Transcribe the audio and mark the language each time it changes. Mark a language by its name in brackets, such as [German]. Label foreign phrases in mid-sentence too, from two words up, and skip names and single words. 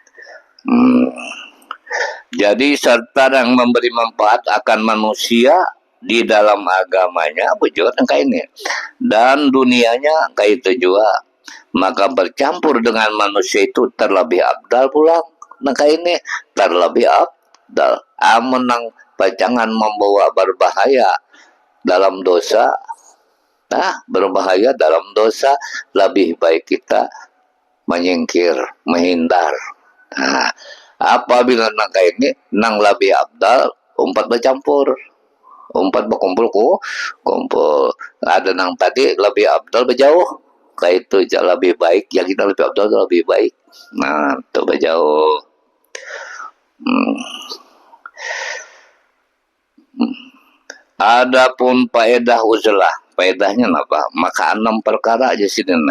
[Banjar] Jadi serta yang memberi manfaat akan manusia di dalam agamanya bujur kayak ini, dan dunianya kayak itu juga, maka bercampur dengan manusia itu terlebih abdal pulang. Maka ini terlebih abdal. Menang jangan membawa berbahaya dalam dosa. Nah, berbahaya dalam dosa lebih baik kita menyingkir, menghindar. Nah, apabila nang ini nang lebih abdal, umpat bercampur, umpat berkumpul kumpul. Ada nang tadi lebih abdal berjauh, kayak itu lebih baik. Ya kita lebih abdal lebih baik. Nah, itu berjauh. Adapun faedah uzlah, faedahnya apa? Maka 6 perkara aja sini nih.